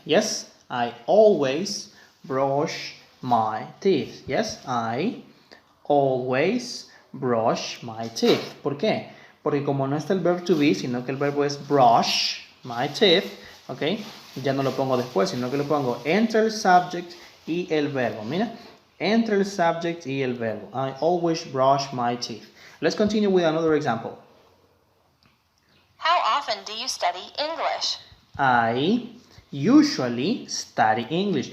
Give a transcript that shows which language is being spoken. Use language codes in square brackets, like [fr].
[en] Yes, I always brush my teeth. Yes, I always brush my teeth. [es] ¿Por qué? Porque como no está el verb to be, sino que el verbo es brush my teeth, ¿ok? Ya no lo pongo después, sino que lo pongo entre el subject y el verbo. Mira, entre el subject y el verbo. [en] I always brush my teeth. Let's continue with another example. How often do you study English? I usually study English.